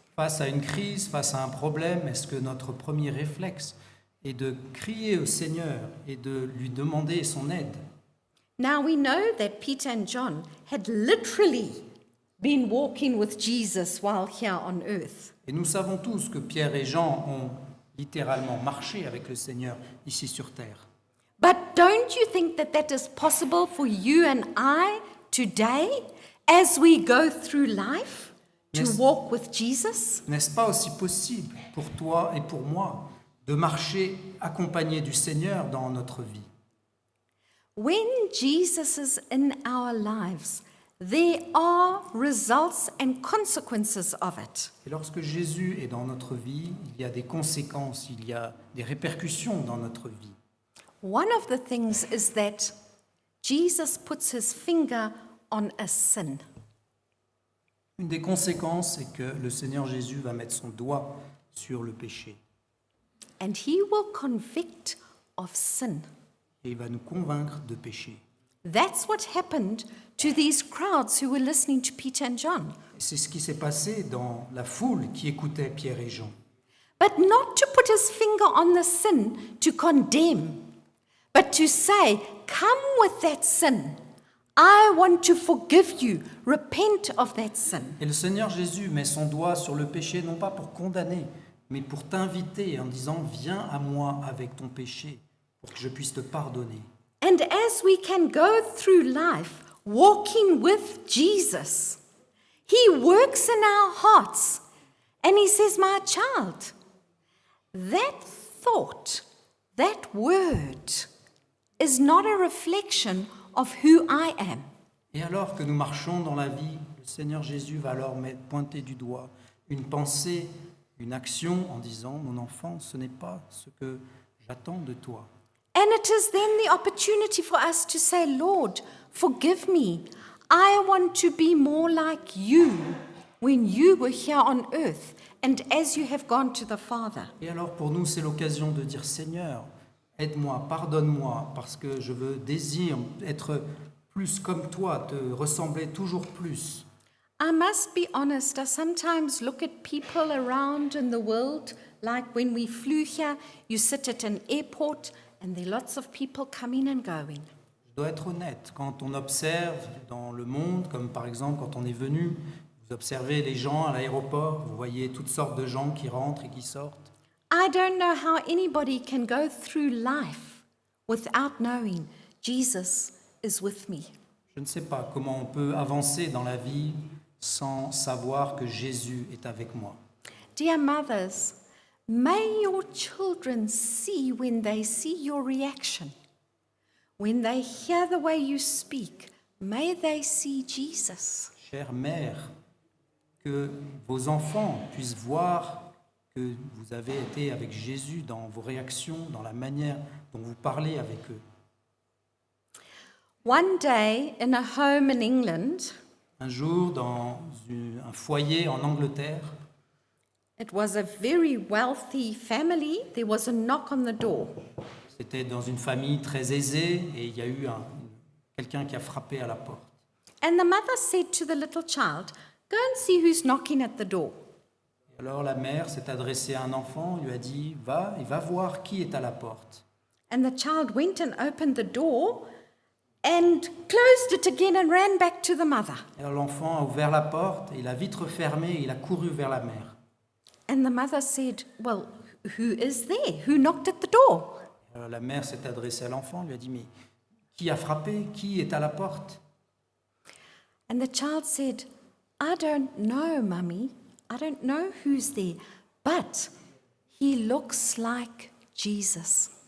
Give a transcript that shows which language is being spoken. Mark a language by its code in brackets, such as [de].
[fr] Face à une crise, face à un problème, est-ce que notre premier réflexe est de crier au Seigneur et de lui demander son aide? [en] Now we know that Peter and John had literally been walking with Jesus while here on earth. [fr] Et nous savons tous que Pierre et Jean ont littéralement marché avec le Seigneur ici sur terre. [en] But don't you think that that is possible for you and I today as we go through life to Yes. walk with Jesus? [fr] N'est-ce pas aussi possible pour toi et pour moi de marcher accompagné du Seigneur dans notre vie? [en] When Jesus is in our lives, there are results and consequences of it. [fr] Et lorsque Jésus est dans notre vie, il y a des conséquences, il y a des répercussions dans notre vie. [en] One of the things is that Jesus puts his finger on a sin. [fr] Une des conséquences, c'est que le Seigneur Jésus va mettre son doigt sur le péché [en] And he will convict of sin. [fr] et il va nous convaincre de péché. [en] That's what happened to these crowds who were listening to Peter and John. [fr] Et c'est ce qui s'est passé dans la foule qui écoutait Pierre et Jean. [en] But not to put his finger on the sin to condemn, but to say, come with that sin. I want to forgive you. Repent of that sin. [fr] Et le Seigneur Jésus met son doigt sur le péché, non pas pour condamner, mais pour t'inviter en disant, viens à moi avec ton péché, pour que je puisse te pardonner. [en] And as we can go through life walking with Jesus, he works in our hearts and he says, my child, that thought, that word is not a reflection of who I am. [fr] Et alors que nous marchons dans la vie, le Seigneur Jésus va alors pointer du doigt une pensée, une action en disant, mon enfant, ce n'est pas ce que j'attends de toi. [en] And it is then the opportunity for us to say, Lord, forgive me. I want to be more like you when you were here on earth and as you have gone to the Father. [fr] Et alors pour nous, c'est l'occasion de dire, Seigneur, aide-moi, pardonne-moi, parce que je désire être plus comme toi, te ressembler toujours plus. [en] I must be honest, I sometimes look at people around in the world, like when we flew here, you sit at an airport and there are lots of people coming and going. [fr] Je dois être honnête, quand on observe dans le monde, comme par exemple quand on est venu, vous observez les gens à l'aéroport, vous voyez toutes sortes de gens qui rentrent et qui sortent. [en] I don't know how anybody can go through life without knowing Jesus is with me. [fr] Je ne sais pas comment on peut avancer dans la vie sans savoir que Jésus est avec moi. [en] Dear mothers, may your children see when they see your reaction. When they hear the way you speak, may they see Jesus. [fr] Chère mère, que vos enfants puissent voir que vous avez été avec Jésus dans vos réactions, dans la manière dont vous parlez avec eux. [en] One day in a home in England, [fr] Un jour, dans un foyer en Angleterre, [en] it was a very wealthy family. There was a knock on the door. [fr] c'était dans une famille très aisée et il y a eu quelqu'un qui a frappé à la porte. [en] And the mother said to the little child, go and see who's knocking at the door. [fr] Et alors la mère s'est adressée à un enfant, lui a dit « Va et va voir qui est à la porte ». [en] And the child went and opened the door and closed it again and ran back to the mother. [fr] Et alors l'enfant a ouvert la porte, et il a vite refermé et il a couru vers la mère. [en] And the mother said, well, who is there? Who knocked at the door? [fr] Alors la mère s'est adressée à l'enfant, lui a dit « Mais qui a frappé? Qui est à la porte ?» [en] And the child said, I don't know, Mummy. I don't know who's there, but he looks like Jesus.